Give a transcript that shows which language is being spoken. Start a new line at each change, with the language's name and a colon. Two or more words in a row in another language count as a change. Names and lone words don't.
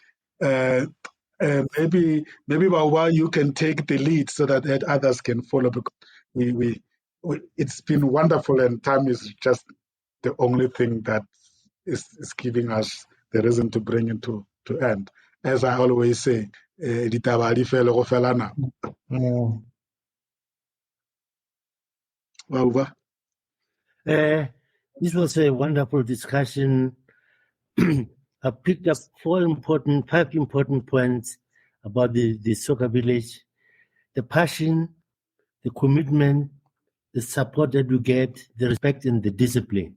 English: Maybe while you can take the lead so that others can follow, because we it's been wonderful, and time is just the only thing that is giving us the reason to bring it to end. As I always say,
Southern Sotho: ditaba di fele go fela nako.
English: Over. This was a wonderful discussion. I picked up 5 important points about the soccer village: the passion, the commitment, the support that we get, the respect and the discipline.